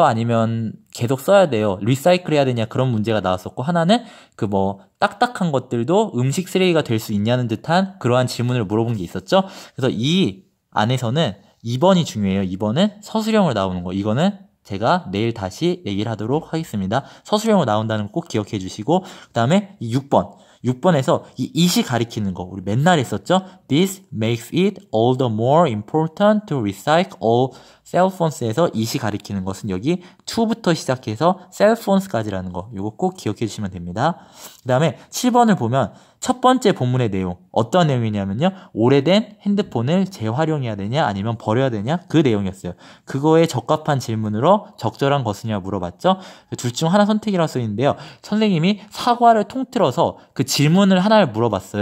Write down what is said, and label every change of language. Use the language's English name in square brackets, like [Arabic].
[Korean] 아니면 계속 써야 돼요? 리사이클 해야 되냐? 그런 문제가 나왔었고 하나는 그 뭐 딱딱한 것들도 음식 쓰레기가 될 수 있냐는 듯한 그러한 질문을 물어본 게 있었죠? 그래서 이 안에서는 2번이 중요해요. 2번은 서술형으로 나오는 거. 이거는 제가 내일 다시 얘기를 하도록 하겠습니다. 서술형으로 나온다는 거 꼭 기억해 주시고 그 다음에 6번에서 이 it이 가리키는 거 우리 맨날 했었죠. [English] This makes it all the more important to recycle all cell phones [Korean] 에서 it이 가리키는 것은 여기 to부터 시작해서 cell phones까지라는 거 이거 꼭 기억해 주시면 됩니다. 그 다음에 7번을 보면 첫 번째 본문의 내용 어떤 내용이냐면요. 오래된 핸드폰을 재활용해야 되냐 아니면 버려야 되냐 그 내용이었어요. 그거에 적합한 질문으로 적절한 것이냐 물어봤죠. 둘 중 하나 선택이라고 써있는데요. 선생님이 사과를 통틀어서 그 질문을 하나를 물어봤어요.